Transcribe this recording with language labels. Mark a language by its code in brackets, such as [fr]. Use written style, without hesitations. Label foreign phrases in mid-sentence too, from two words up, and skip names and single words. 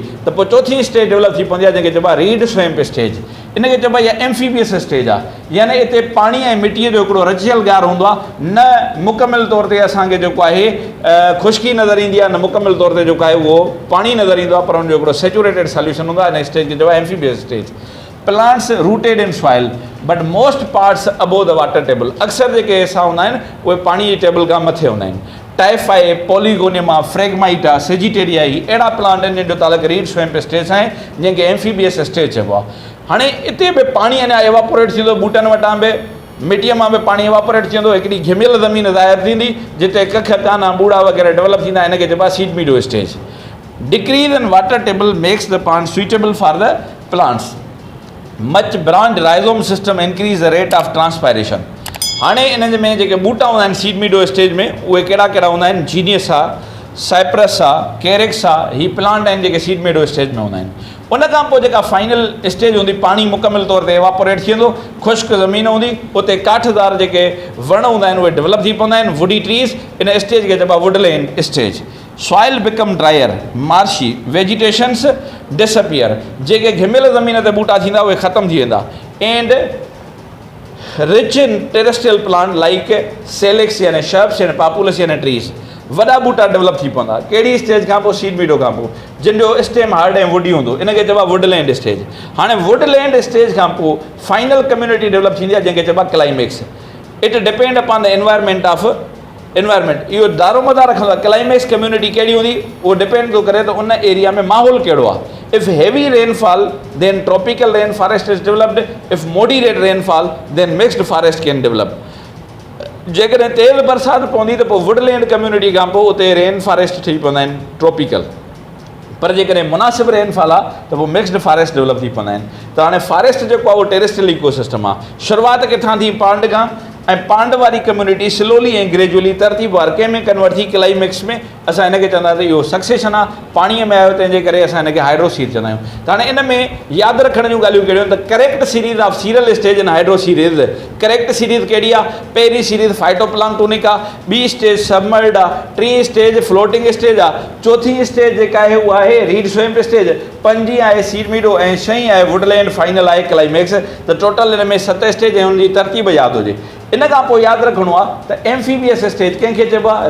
[sd] त पोइ चौथी स्टेज डेवलप थी पवंदी आहे जंहिंखे चइबो आहे [en] रीड स्वैम्प स्टेज। [sd] इनखे चइबो आहे इहा [en] एम्फीबियस स्टेज [sd] आहे, यानी हिते पाणी ऐं मिटीअ जो हिकिड़ो रचियल गार हूंदो आहे। न मुकमिल तौर ते असांखे जेको आहे ख़ुश्की नज़र ईंदी आहे, न मुकमिल तौर ते जेको आहे उहो पाणी नज़र ईंदो आहे, पर हुनजो हिकिड़ो [en] सेचुरेटेड सॉल्यूशन [sd] हूंदो आहे। हिन स्टेज खे चइबो आहे [en] एम्फीबियस स्टेज। Plants rooted in soil but most parts above the water table. [sd] अक्सर जेके हिसा हूंदा आहिनि उहे पाणी जी टेबल खां मथे हूंदा आहिनि। टाइफ आहे, पॉलीगोनियमा, फ्रेगमाइटा, सेजिटेरिया, ही अहिड़ा प्लांट आहिनि जंहिंजो तालुक [en] रीड स्वैम्प स्टेज [sd] आहे, जंहिंखे [en] एम्फीबियस स्टेज [sd] चइबो आहे। हाणे हिते बि पाणी अञा एवापोरेट थींदो, बूटनि वटां बि मिटीअ मां बि पाणी एवापोरेट थी वेंदो, हिकिड़ी घिमियल ज़मीन ज़ाहिर थींदी जिते कख काना ॿूड़ा वग़ैरह डेवलप थींदा, हिनखे चइबो आहे [en] सीड मीडो स्टेज। Decrease in water table makes the plant suitable for the plants. Much branch rhizome system increase the rate of transpiration. [sd] हाणे इन में जेके बूटा हूंदा आहिनि [en] सीड मीडो स्टेज [sd] में, उहे कहिड़ा कहिड़ा हूंदा आहिनि, जीनियस आहे, साइप्रस आहे, कैरेक्स आहे, ही प्लांट आहिनि जेके [en] सीड मीडो स्टेज [sd] में हूंदा आहिनि। उन खां पोइ जेका [en] फाइनल स्टेज [sd] हूंदी, पाणी मुकमिल तौर ते एवापोरेट थी वेंदो, ख़ुश्क ज़मीन हूंदी, उते काठदार जेके वण हूंदा आहिनि उहे डेवलप थी पवंदा आहिनि, [en] वुडी ट्रीज़। [sd] इन स्टेज खे चइबो आहे [en] वुडलैंड स्टेज। Soil become drier, marshy, vegetations disappear. [sd] जेके घिमियल ज़मीन ते बूटा थींदा उहे ख़तमु थी वेंदा। [en] And rich in terrestrial plant like Salix यानी shrubs यानी Populus यानी trees। [sd] वॾा बूटा डेवलप थी पवंदा कहिड़ी स्टेज खां पोइ, [en] सीड मीडो [sd] खां पोइ, जिन जो स्टेम हार्ड ऐं वुडी हूंदो, इनखे चइबो आहे [en] वुडलैंड स्टेज। [sd] हाणे [en] वुडलैंड स्टेज [sd] खां पोइ [en] फाइनल कम्युनिटी [sd] डेवलप थींदी आहे जंहिंखे चइबो आहे क्लाइमेक्स। [en] It depend upon the environment of environment. [sd] इहो दारोमदार रखंदो आहे [en] क्लाइमेक्स कम्युनिटी [sd] कहिड़ी हूंदी, उहो डिपेंड थो करे त उन एरिया में माहौल कहिड़ो आहे। [en] If heavy rainfall then tropical rain forest is developed, if moderate rainfall then mixed forest can develop. [sd] जेकॾहिं तेज़ बरसाति पवंदी त पोइ [en] वुडलैंड कम्युनिटी [sd] खां पोइ उते [en] रेन फॉरेस्ट [sd] ठही पवंदा आहिनि ट्रॉपिकल, पर जेकॾहिं मुनासिबु रेनफॉल आहे त पोइ [en] मिक्स्ड फॉरेस्ट डेवलप [sd] थी पवंदा आहिनि। त हाणे फॉरेस्ट जेको आहे उहो [en] टेरेस्ट्रियल इकोसिस्टम [sd] आहे। शुरूआति किथां थी, पांड खां, ऐं पांड वारी कम्युनिटी स्लोली ऐं ग्रेजुअली तरतीब वार कंहिं में कन्वर्ट थी क्लाइमेक्स में। असां हिनखे चवंदासीं इहो सक्सेशन आहे, पाणीअ में आयो तंहिंजे करे असां हिनखे हाइड्रोसीड चवंदा आहियूं। त हाणे इन में यादि रखण जूं ॻाल्हियूं कहिड़ियूं आहिनि त [en] correct series of serial stage in hydroseries. correct series [sd] कहिड़ी आहे? पहिरीं सीरीज़ फाइटोप्लांक्टोनिक आहे, ॿी स्टेज सबमर्ड आहे, टीं स्टेज [en] फ्लोटिंग स्टेज [sd] आहे, चौथी स्टेज जेका आहे उहा आहे [en] रीड स्वैम्प स्टेज, [sd] पंजी आहे [en] सीड मीडो [sd] ऐं छहीं आहे वुडलैंड, फाइनल आहे क्लाइमेक्स। त टोटल हिन में 7 स्टेज ऐं हुनजी तरतीब यादि हुजे। इन खां पोइ यादि रखिणो आहे त एम्फीबियस स्टेज कंहिंखे चइबो आहे?